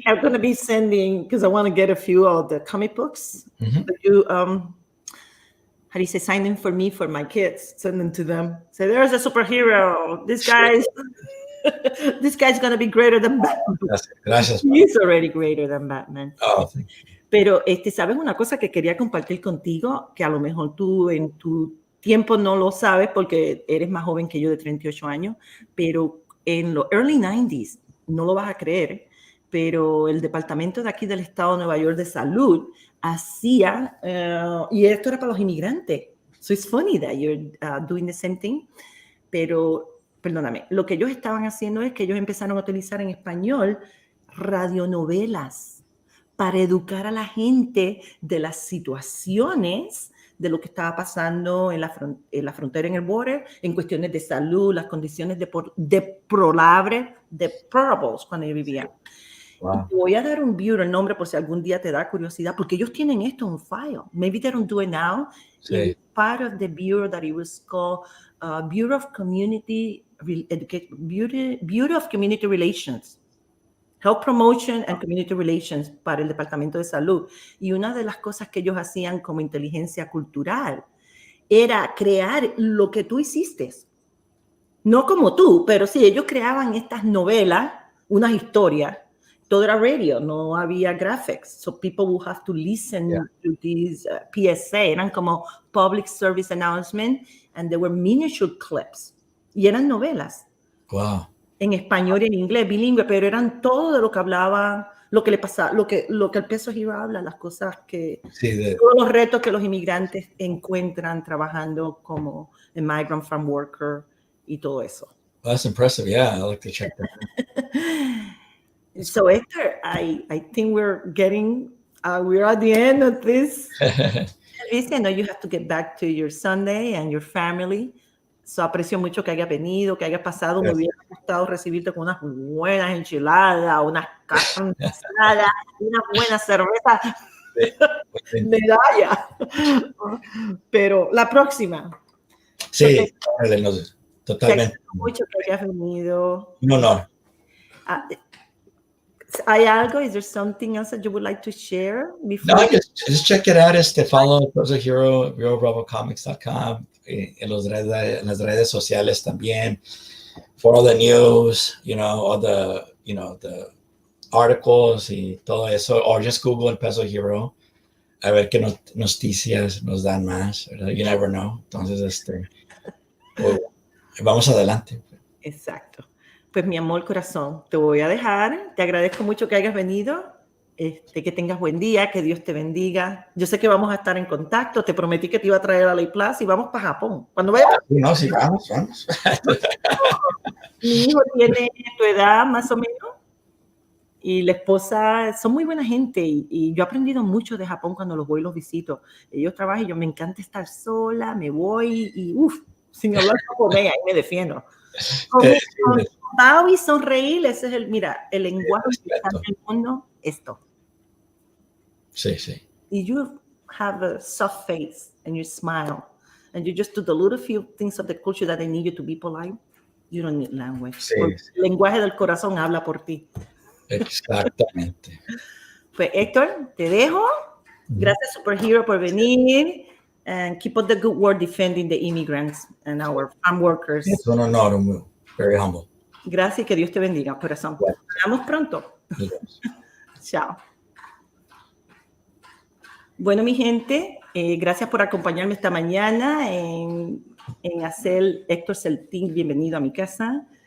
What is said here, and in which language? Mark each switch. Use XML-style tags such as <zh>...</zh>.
<en>I'm gonna be sending because I want to get a few of the comic books. Mm-hmm. But you how do you say, sign them for me for my kids? Send them to them. Say there's a superhero. This guy's. This guy's going to be greater than Batman.</en> <es>Gracias.</es> <en>He's already greater than Batman. Oh,</en> <es>pero, ¿sabes una cosa que quería compartir contigo? Que a lo mejor tú en tu tiempo no lo sabes porque eres más joven que yo de 38 años, pero en los</es> <en>early 90s,</en> <es>no lo vas a creer, pero el departamento de aquí del estado de Nueva York de salud hacía, y esto era para los inmigrantes.</es> <en>So it's funny that you're doing the same thing, pero...</en> <es>Perdóname, lo que ellos estaban haciendo es que ellos empezaron a utilizar en español radionovelas para educar a la gente de las situaciones de lo que estaba pasando en la frontera, en el border, en cuestiones de salud, las condiciones deplorables cuando ellos vivían. Wow. Te voy a dar un bureau, el nombre por si algún día te da curiosidad, porque ellos tienen esto en file.</es> <en>Maybe they don't do it now.</en> <es>Sí.</es> <en>Part of the bureau that it was called Bureau of Community Relations, Health Promotion and Community Relations</en> <es>para el Departamento de Salud. Y una de las cosas que ellos hacían como inteligencia cultural era crear lo que tú hiciste. No como tú, pero sí, ellos creaban estas novelas, unas historias. Todo era radio, no había graphics.</es> <en>So people would have to listen to these PSA.</en> <es>Eran como</es> <en>Public Service Announcement, and they were miniature clips.</en> <es>Y eran novelas. Wow. En español y en inglés, bilingüe, pero eran todo de lo que hablaban, lo que le pasaba, lo que el Peso Hero habla, las cosas que... Sí, todos los retos que los inmigrantes encuentran trabajando como</es> <en>migrant farm worker</en> <es>y todo eso.</es> <en>Well, that's impressive. Yeah, I'd like to check that out. So, Hector, I think we're at the end of this. Listen, I know you have to get back to your Sunday and your family.</en> <es>So, aprecio mucho que hayas venido, que hayas pasado. Me hubiera gustado recibirte con unas buenas enchiladas, unas carnes asadas, una buena cerveza. Medalla. Pero la próxima. Sí, totalmente. Te agradezco mucho que hayas venido. Un honor. ¿Hay algo?</es> <en>Is there something else that you would like to share before? No, just check it out. Follow Peso Hero,</en> <es>RealBravoComics.com, en las redes sociales también,</es> <en>for all the news, all the articles</en> <es>y todo eso,</es> <en>or just Google</en> <es>el Peso Hero, a ver qué noticias nos dan más, ¿verdad?</es> <en>You never know.</en> <es>Entonces, vamos adelante. Exacto. Pues mi amor, corazón, te voy a dejar. Te agradezco mucho que hayas venido. Que tengas buen día, que Dios te bendiga. Yo sé que vamos a estar en contacto. Te prometí que te iba a traer a la Plus y vamos para Japón. Cuando vaya. No, sí, vamos. Mi hijo tiene tu edad, más o menos. Y la esposa, son muy buena gente. Y yo he aprendido mucho de Japón cuando los voy y los visito. Ellos trabajan y me encanta estar sola, me voy y sin hablar japonés, ahí me defiendo. Con Bao y sonreír, ese es el lenguaje que está en el mundo, esto. Sí.</es> <en>Y you have a soft face and you smile and you just do the little few things of the culture that they need you to be polite. You don't need language.</en> <es>Sí. El lenguaje del corazón habla por ti. Exactamente. Pues Héctor, te dejo. Gracias, Super Hero, por venir.</es> <en>And keep up the good work defending the immigrants and our farm workers.</en> <es>Es un honor,</es> <en>very humble.</en> <es>Gracias y que Dios te bendiga, corazón. Bueno. Nos vemos pronto. Chao. Bueno, mi gente, gracias por acompañarme esta mañana en hacer Héctor Celtín bienvenido a mi casa.</es>